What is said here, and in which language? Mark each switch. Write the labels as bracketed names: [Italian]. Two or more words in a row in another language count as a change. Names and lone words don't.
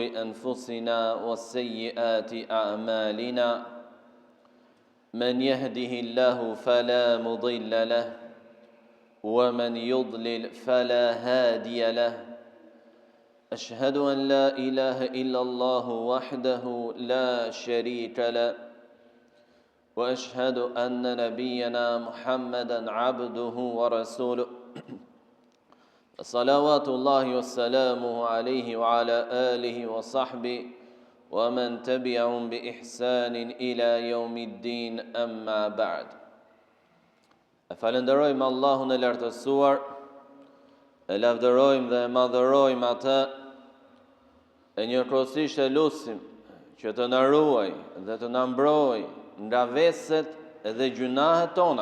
[Arabic] أنفسنا وسيئات أعمالنا من يهده الله فلا مضل له ومن يضلل فلا هادي له أشهد أن لا إله إلا الله وحده لا شريك له وأشهد أن نبينا محمدا عبده ورسوله صلوات الله وسلامه عليه وعلى آله وصحبه ومن تبعهم بإحسان إلى يوم الدين أما بعد [Albanian] Falenderojmë Allahun e lartësuar, e lavdërojmë dhe e madhërojmë atë, e njëkohësisht e lutim që të na ruaj dhe të na mbrojë nga veset dhe gjunahet tona.